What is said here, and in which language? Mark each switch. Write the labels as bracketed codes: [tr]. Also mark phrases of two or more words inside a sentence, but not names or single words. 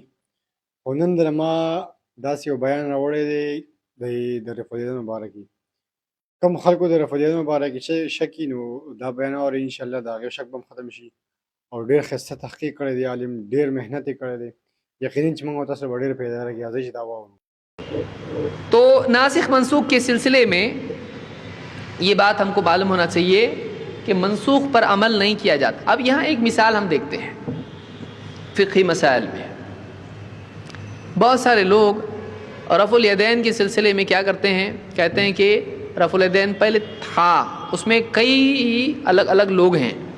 [ps] خو نن در ما داسې یو بیان راوړی دی د رفع الیدین مبارکي. کم خلکو د رفع الیدین مبارکي شکي، نو دا بیان اوري انشاءالله د هغې شک به هم ختم شي. او ډېر ښایسته تحقیق کړی دی عالم، ډېر محنت یې کړی دی. یقیناً چې موږ او تاسو به ډېر پیدا لګي. راځئ چې دا واورو. [ur] تو ناسخ منسوخ کے سلسلے میں یہ بات ہم کو معلوم ہونا چاہیے کہ منسوخ پر عمل نہیں کیا جاتا. اب یہاں ایک مثال ہم دیکھتے ہیں فقہی مسائل میں. بہت سارے لوگ رفع الیدین کے سلسلے میں کیا کرتے ہیں، کہتے ہیں کہ رفع الیدین پہلے تھا، اس میں کئی الگ الگ لوگ ہیں.